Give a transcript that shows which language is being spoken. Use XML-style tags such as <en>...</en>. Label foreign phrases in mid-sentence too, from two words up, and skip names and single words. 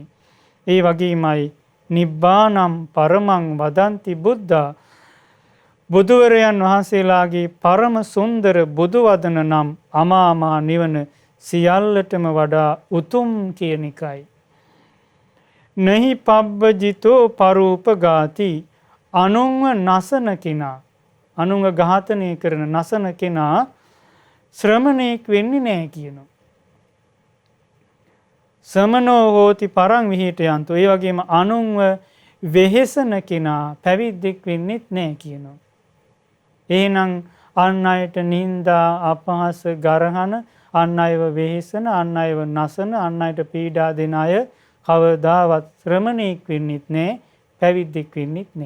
<si>ඒ වගේමයි</si> <pi>නිබ්බානම් පරමං වදන්ති බුද්ධා</pi> <si>බුදුවරයන් වහන්සේලාගේ පරම සුන්දර බුදු වදන නම් අමා මහ නිවන සියල්ලටම වඩා උතුම් කියන එකයි.</si> <pi>නහි පබ්බජිතෝ පරූපගාති</pi> <si>අනුන්ව නසන කෙනා අනුන්ව ඝාතනය කරන නසන කෙනා ශ්‍රමණේක් වෙන්නේ නැහැ කියනවා.</si> <pi>සමනෝ හෝති පරං විහෙටයන්තු.</pi> <si>ඒ වගේම අනුන්ව වෙහෙසන කෙනා පැවිද්දෙක් වෙන්නෙත් නැහැ කියනවා. එහෙනම් අන් අයට නිന്ദා අපහාස ගරහන අන් අයව වෙහෙසන අන් අයව නසන අන් අයට පීඩා දෙන අය කවදාවත් ශ්‍රමණේක් වෙන්නෙත් නැහැ පැවිද්දෙක් වෙන්නෙත් නැහැ.</si>